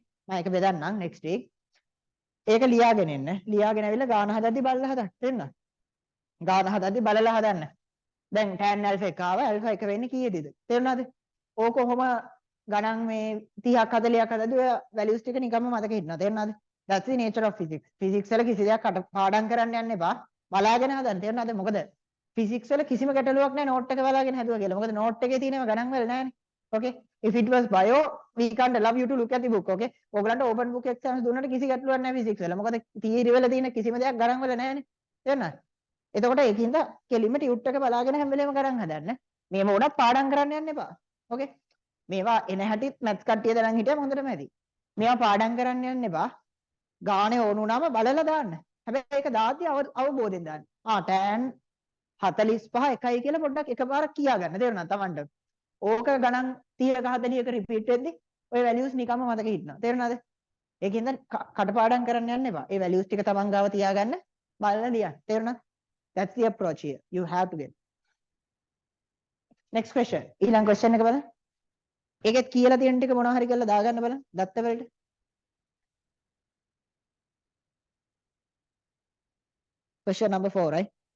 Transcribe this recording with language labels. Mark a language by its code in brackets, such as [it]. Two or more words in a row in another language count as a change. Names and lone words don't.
[si] මම ඒක බෙදන්නම් [en] next week. [si] ඒක ලියාගෙන එන්න. ලියාගෙන ඇවිල්ලා ගාන හදද්දි බලලා හදන්න. තේරුණාද? ගාන හදද්දි බලලා හදන්න. දැන් [en] tan alpha [si] එක ආව alpha එක වෙන්නේ කීයේද? තේරුණාද? ඕක කොහොම ගණන් මේ 30ක් 40ක් හදද්දි ඔය values ටික නිකම්ම මතක හිටිනවා. තේරුණාද? [en] that's the nature of physics. [si] physics වල කිසි දෙයක් පාඩම් කරන්න යන්න එපා. බලාගෙන හදන්න. තේරුණාද? මොකද physics වල කිසිම ගැටලුවක් නැහැ note එක බලාගෙන හදුවා කියලා. මොකද note එකේ තියෙනව ගණන් වල නැහැනේ. okay? [en] if it was bio we can't allow you to look at the book. [si] okay? ඔයගලන්ට [en] open book exams [si] දුන්නට කිසි ගැටලුවක් නැහැ physics වල. මොකද theory වල තියෙන කිසිම දෙයක් ගණන් වල නැහැනේ. තේරුණාද? එතකොට ඒකින්ද කෙලින්ම ටියුට් එක බලාගෙන හැම වෙලේම ගණන් හදන්න. මේව උනත් පාඩම් කරන්න යන්න එපා. okay? මේවා එන හැටිත් මැත්ස් කට්ටිය දැනන් හිටියම හොඳටම ඇති. මේවා පාඩම් කරන්න යන්න එපා. ගානේ ඕන වුණාම බලලා දාන්න. හැබැයි ඒක දාද්දි අවබෝධයෙන් දාන්න. tan 45 එකයි කියලා පොඩ්ඩක් එකපාරක් කියා ගන්න. තේරුණාද Tamanට? ඕක ගණන් 30ක 40ක රිපීට් වෙද්දි ඔය වැලියුස් නිකම්ම මතක හිටිනවා. තේරුණාද? ඒකින්ද කටපාඩම් කරන්න යන්න එපා. ඒ වැලියුස් ටික Taman ගාව තියාගන්න බලලා ලියන්න. තේරුණාද? [en] That's the approach here. You have to get. Next question. [si] ඊළඟ question එක බලන්න. ඒකෙත් කියලා තියෙන ටික මොනවා හරි කරලා දාගන්න බලන්න. දත්ත වලට. [en] Question number 4, right?